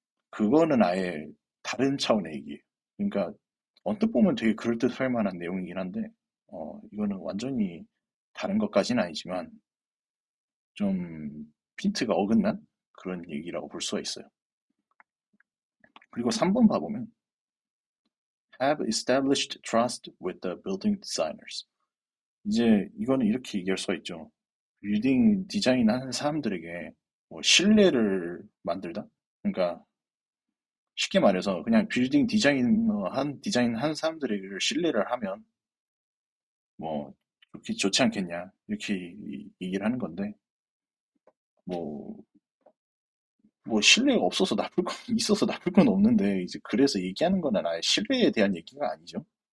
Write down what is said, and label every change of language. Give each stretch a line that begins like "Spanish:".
Korean: 그거는 아예 다른 차원의 얘기예요. 그러니까 언뜻 보면 되게 그럴듯할 만한 내용이긴 한데, 이거는 완전히 다른 것까지는 아니지만 좀 핀트가 어긋난 그런 얘기라고 볼 수가 있어요. 그리고 3번 봐보면
English: have established trust with the building designers.
Korean: 이제 이거는 이렇게 얘기할 수가 있죠. 빌딩 디자인하는 사람들에게 뭐 신뢰를 만들다? 그러니까 쉽게 말해서 그냥 빌딩 디자인 한 사람들에게 신뢰를 하면 뭐 좋지 않겠냐 이렇게 얘기를 하는 건데 뭐 신뢰가 없어서 나쁠 건 있어서 나쁠 건 없는데 이제 그래서 얘기하는 거는 아예 신뢰에 대한 얘기가 아니죠.